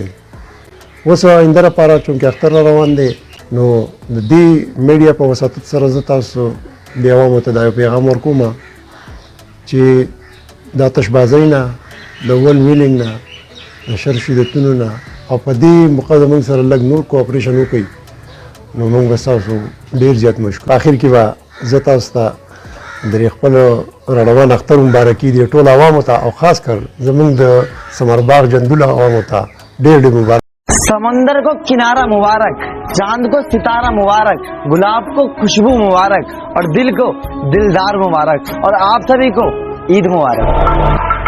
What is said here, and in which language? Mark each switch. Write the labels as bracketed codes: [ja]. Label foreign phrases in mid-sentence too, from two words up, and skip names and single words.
[ps] اوس آینده لپاره چونکې اختر را روان دی نو د دې میډیا په وساطت سره زه تاسو د عوامو ته دا یو پیغام ورکوم چې د آتشبازۍ نه د ول ویلینګ نه د شرشیدتونو نه او په دې موقع زموږ سره لږ نور کوآپریشن وکړي نو موږ به ستاسو ډېر زیات مشکور. آخر کې به زه تاسو ته د خپل راروان اختر مبارکي دي ټول عوامو ته او خاص کر زموږ د ثمرباغ جندول عوامو ته ډېر ډېر مبارک. [ur] سمندر کو کنارہ مبارک، چاند کو ستارہ مبارک، گلاب کو خوشبو مبارک اور دل کو دلدار مبارک اور آپ سبھی کو عید مبارک.